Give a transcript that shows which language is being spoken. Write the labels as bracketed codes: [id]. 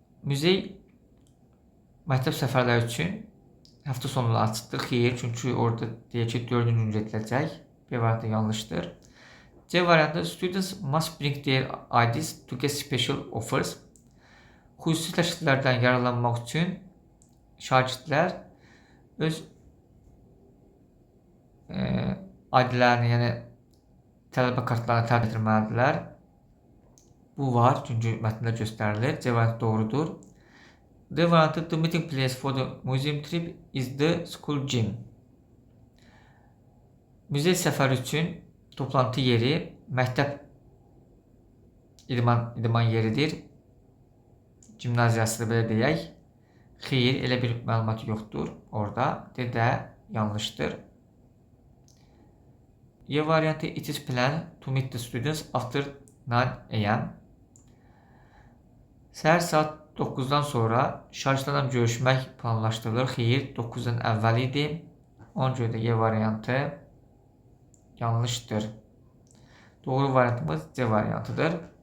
[az] Muzey məktəb səfərləri üçün həftə sonları açıqdır. Xeyr, çünki orada deyək ki 4-cü gün gediləcək. B variantı yanlışdır. C variantı, [en] students must bring their IDs to get special offers. [az] Xüsusi təkliflərdən yararlanmaq üçün şagirdlər öz ID-lərini, yəni tələbə kartlarını təqdim etməlidirlər. Bu var, çünki mətndə göstərilir. C variantı doğrudur. D variantı, [en] the meeting place for the museum trip is the school gym. [az] Muzey səfəri üçün toplantı yeri məktəb idman yeridir. Gimnaziyasıdır, belə deyək. Xeyr, elə bir məlumat yoxdur orada. D də yanlışdır. E variantı, [en] it is planned to meet the students after 9 AM. [az] Səhər saat 9-dan sonra şagirdlərlə görüşmək planlaşdırılır. Xeyr, 9-dan əvvəl idi. Ona görə də E variantı yanlışdır. Doğru variantımız C variantıdır.